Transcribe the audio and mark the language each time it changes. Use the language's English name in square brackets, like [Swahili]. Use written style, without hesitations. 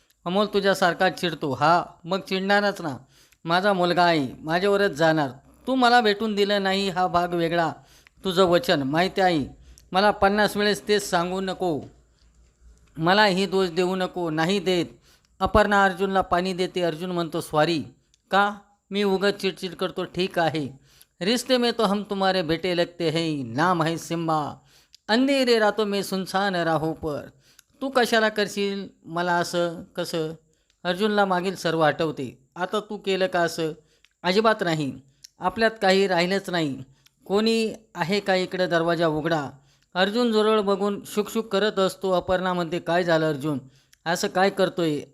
[Marathi] अमोल तुझ्यासारखा चिडतो. हा मग चिडणारच ना, माझा मुलगा आहे, माझ्यावरच जाणार. तू मला भेटून दिलं नाही हा भाग वेगळा. तुझं वचन माहिती आहे मला. 50 वेळेस तेच सांगू नको, मलाही दोष देऊ नको. नाही देत. अपर्णा अर्जुनला पाणी देते. अर्जुन म्हणतो, सॉरी. का मी उगाच चिडचिड करतो. ठीक आहे, [Hindi] रिश्ते में तो हम तुम्हारे बेटे लगते हैं. नाम है सिम्बा. अंधेरे रातों में सुनसान राहो पर. [Marathi] तू कशाला करशील मला असं. कसं. अर्जुनला मागील सर्व आठवते. आता तू केलं का असं. अजिबात नाही. आपल्यात काही राहिलंच नाही. कोणी आहे का इकडे. दरवाजा उघडा. अर्जुन जवळ बघून शुकशुक करत असतो. अपर्णा म्हणते, काय झालं अर्जुन, असं काय करतोय.